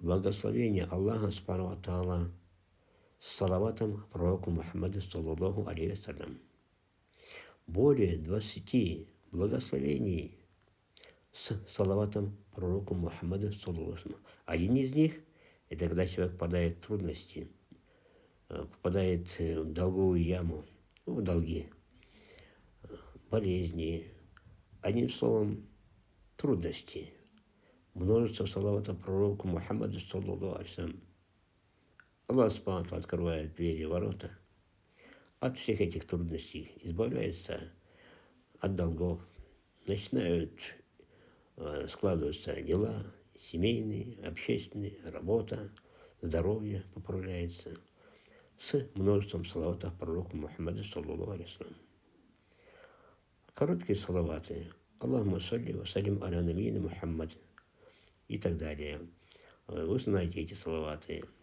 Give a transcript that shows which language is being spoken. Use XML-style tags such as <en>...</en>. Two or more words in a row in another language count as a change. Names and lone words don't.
<ru>благословение Аллаха</ru> <ar>سبحانه وتعالى</ar> <ru>с салаватом пророку Мухаммаду</ru> <ar>صلى الله عليه وسلم.</ar> <ru>Более 20 благословений с салаватом пророку Мухаммаду</ru> <ar>صلى الله عليه وسلم.</ar> <ru>Один из них – это когда человек попадает в трудности, попадает в долговую яму, в долги, болезни, одним словом, трудности. Множество салавата пророку Мухаммаду</ru> <ar>صلى الله عليه وسلم.</ar> <ru>Аллах</ru> <ar>سبحانه وتعالى</ar> <ru>открывает двери, ворота от всех этих трудностей, избавляется от долгов, начинают складываться дела, семейные, общественные, работа, здоровье поправляется с множеством салаватов пророку Мухаммаду</ru> <ar>صلى الله عليه وسلم.</ar> <ru>Короткие салаваты.</ru> <ar>اللهم صل وسلم على نبينا محمد</ar> <ru>и так далее. Вы знаете эти салаваты.</ru>